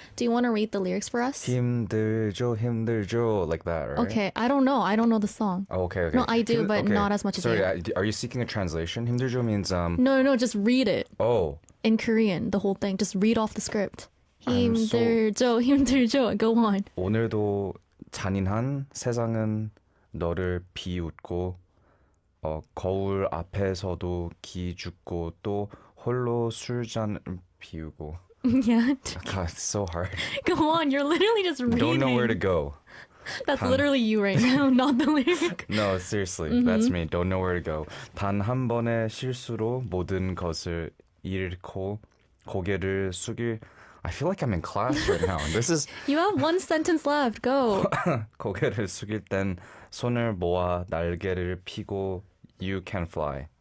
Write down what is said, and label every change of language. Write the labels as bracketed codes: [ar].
[en] Do you want to read the lyrics for us? [ko] 힘들죠, 힘들죠, [en] like that, right? Okay. I don't know. I don't know the song. Oh, okay. No, I do, but not as much as Sorry, you. are you seeking a translation? [ko] 힘들죠 [en] means No, just read it oh. in Korean, the whole thing. Just read off the script. I'm so- [ko] 힘들죠. [en] Go on. [ko] 오늘도 잔인한 세상은 너를 비웃고 거울 앞에서도 기죽고 또 홀로 술잔을 비우고. [en] Yeah. God, it's so hard. Go on. You're literally just reading. Don't know where to go. That's literally you right now, not the lyric. No, seriously, that's me. Don't know where to go. [ko] 단 한 번의 실수로 모든 것을 잃고 고개를 숙일. [en] I feel like I'm in class right now. This is You have one sentence left. Go. [ko] 고개를 숙일 땐 손을 모아 날개를 피고 [en] you can fly.